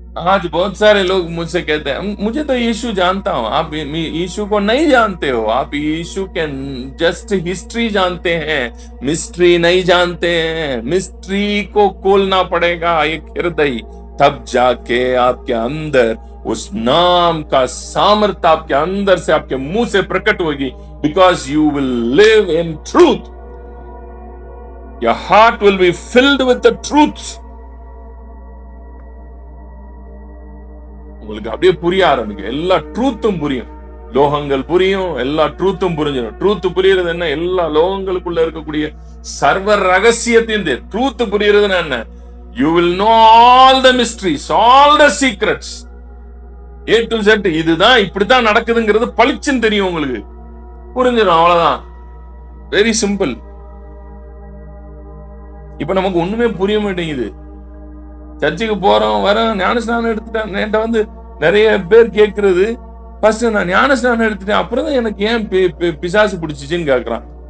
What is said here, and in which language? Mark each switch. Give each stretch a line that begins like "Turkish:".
Hindi: आज बहुत सारे लोग मुझसे कहते हैं, मुझे तो यीशु जानता हूं, आप यीशु को नहीं जानते हो, आप यीशु के जस्ट हिस्ट्री जानते हैं, मिस्ट्री नहीं जानते हैं. मिस्ट्री को खोलना पड़ेगा एक हृदय, तब जाके आपके अंदर उस नाम का सामर्थ्य आपके अंदर से, आपके मुंह से प्रकट होगी.
English: Because you will live in truth. Your heart will be filled with the truths.
Tamil: உங்களுக்கு அப்படியே புரிய ஆரம்பிக்கும். எல்லா ட்ரூத்தும் புரியும், லோகங்கள் புரியும், எல்லா ட்ரூத்தும் புரிஞ்சிடும். ட்ரூத் புரியுறது என்ன? எல்லா லோகங்களுக்குள்ள இருக்கக்கூடிய சர்வ ரகசியத்தையும் ட்ரூத் புரியுறதுன்னா என்ன?
English: You will know all the mysteries, all the secrets, A to Z.
Tamil: இதுதான் இப்படித்தான் நடக்குதுங்கிறது பளிச்சுன்னு தெரியும், உங்களுக்கு புரிஞ்சிடும். அவ்வளவுதான்,
English: Very simple.
Tamil: இப்ப நமக்கு ஒண்ணுமே புரிய மாட்டேங்குது. சர்ச்சுக்கு போறோம், வரோம், ஞானஸ்நானம் எடுத்துட்டேன். என்கிட்ட வந்து நிறைய பேர் கேட்கறது, ஃபர்ஸ்ட் நான் ஞானஸ்நானம் எடுத்துட்டேன், அப்புறம் தான் எனக்கு ஏன் பிசாசு பிடிச்சிச்சுன்னு கேட்கறான்.